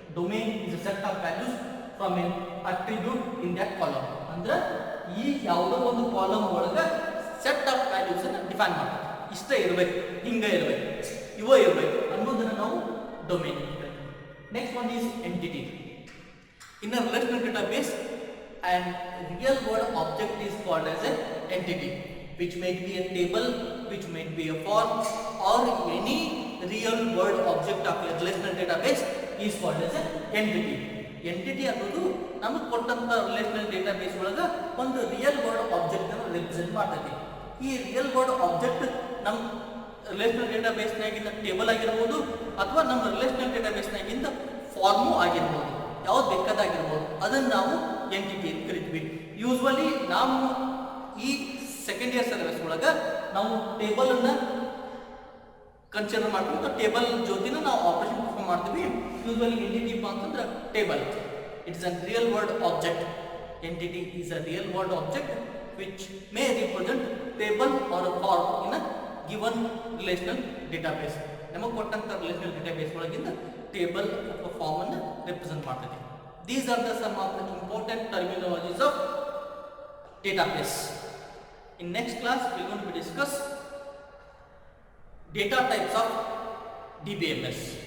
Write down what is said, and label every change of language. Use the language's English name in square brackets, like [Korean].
[English] Domain is a set of values from an attribute in that column. [Kannada] ಅಂದ್ರೆ ಈ ಯಾವುದೋ ಒಂದು ಕಾಲಮ್ ಒಳಗೆ ಸೆಟ್ ಆಫ್ ವ್ಯಾಲ್ಯೂಸ್ ಅನ್ನು ಡಿಫೈನ್ ಮಾಡ್ತೀವಿ. ಇಷ್ಟ ಇರಬೇಕು, ಹಿಂಗೆ ಇರಬೇಕು, ಇವ ಇರಬೇಕು ಅನ್ನೋದನ್ನು ನಾವು ಡೊಮೈನ್ ಹೇಳ್ತೀವಿ. [English] Next one is entity. In a relational database and real world object is called as an entity, which may be a table, which may be a form, or any real world object of a relational database is called as an entity. [Kannada] Entity ಅನ್ನೋದು ನಮಗೆ ಕೊಟ್ಟಂತ relational database ಒಳಗೆ ಒಂದು real world object ಅನ್ನು represent ಮಾಡ್ತೈತಿ. ಈ real world object ನಮ್ಮ relational ಡೇಟಾಬೇಸ್ನಾಗಿಂದ table ಆಗಿರ್ಬೋದು ಅಥವಾ ನಮ್ಮ ರಿಲೇಶನಲ್ ಡೇಟಾಬೇಸ್ನಾಗಿಂದ ಫಾರ್ಮು ಆಗಿರ್ಬೋದು, ಯಾವ್ದು ಬೇಕಾದಾಗಿರ್ಬೋದು, ಅದನ್ನು ನಾವು ಎಂಟಿಟಿ ಅಂತ ಕರಿತೀವಿ. ಯೂಸ್ವಲಿ ನಾವು ಈ ಸೆಕೆಂಡ್ ಇಯರ್ ಸಿಲೆಬಸ್ ಒಳಗೆ ನಾವು ಟೇಬಲ್ ಅನ್ನ ಕನ್ಸಿಡರ್ ಮಾಡ್ಕೊಂಡು ಟೇಬಲ್ ಜೊತೆನ ನಾವು ಆಪರೇಷನ್ ಪರ್ಫಾರ್ಮ್ ಮಾಡ್ತೀವಿ. ಯೂಸ್ವಲಿ ಎಂಟಿಟಿ ಅಂತಂದ್ರೆ table. [English] It's a real world object. Entity is a real world object which may represent table or a form in a given relational database. [Kannada] ನಮಗೆ ಕೊಟ್ಟಂತ relational database ಒಳಗಿಂದ table ಅಥವಾ form ಅನ್ನು represent ಮಾಡ್ತದೆ. [English] These are the some of the important terminologies of database. In next class, we are going to discuss data types of DBMS.